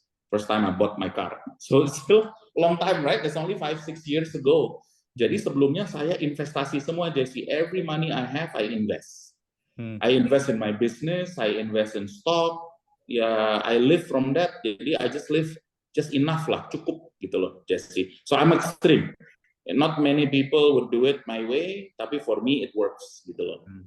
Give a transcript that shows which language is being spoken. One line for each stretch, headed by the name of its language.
English: First time I bought my car. So it's still a long time, right? It's only 5-6 years ago.
Indonesian: Jadi sebelumnya saya investasi semua, Jesse.
English: Every money I have, I invest. I invest in my business, I invest in stock. Ya, I live from that. Jadi I just live just enough lah,
Indonesian: cukup gitu loh,
English: Jesse. So I'm extreme. And not many people would do it my way, tapi for me it works
Indonesian: gitu loh.